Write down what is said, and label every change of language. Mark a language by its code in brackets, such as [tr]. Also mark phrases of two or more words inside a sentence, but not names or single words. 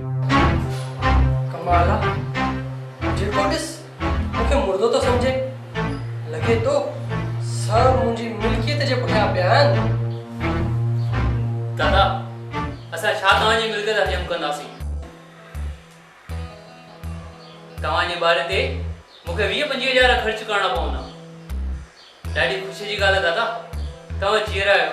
[sd] कमाल आहे, जेको ॾिस मूंखे मुर्दो थो सम्झे। लगे तो सब मुंहिंजी मिल्कियत जे पुठियां पिया आहिनि। दादा असां छा तव्हांजी मिल्कियत हजम कंदासीं? तव्हांजे ॿार ते मूंखे 20-25 हज़ार ख़र्च करणा पवंदा। ॾाढी ख़ुशी जी ॻाल्हि आहे दादा, तव्हां जीअर आहियो।